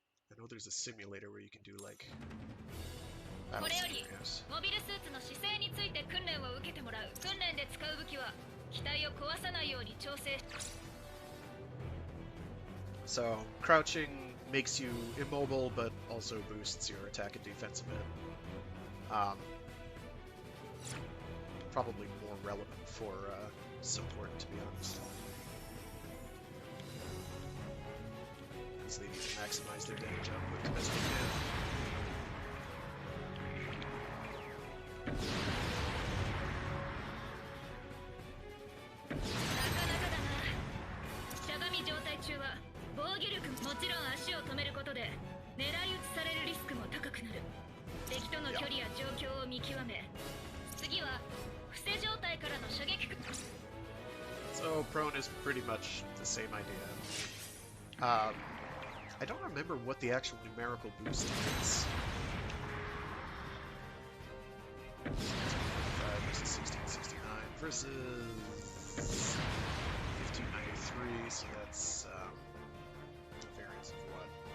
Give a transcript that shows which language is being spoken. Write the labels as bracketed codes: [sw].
[en] I know there's a simulator where you can do like [ja] これより [en] scenarios. [ja] モビルスーツの姿勢について訓練を受けてもらう。訓練で使う武器は機体を壊さないように調整。 [en] So crouching makes you immobile, but also boosts your attack and defense a bit. Probably more relevant for support, to be honest. Because they need to maximize their damage output the best they can. [ja] なかなかだな。しゃがみ状態中は防御力もちろん足を止めることで狙い撃ちされるリスクも高くなる。敵との距離や状況を見極め、次は伏せ状態からの射撃。 [en] So prone is pretty much the same idea. I don't remember what the actual numerical boost is. 1665 versus 1669 versus 1593, so that's the variance of what?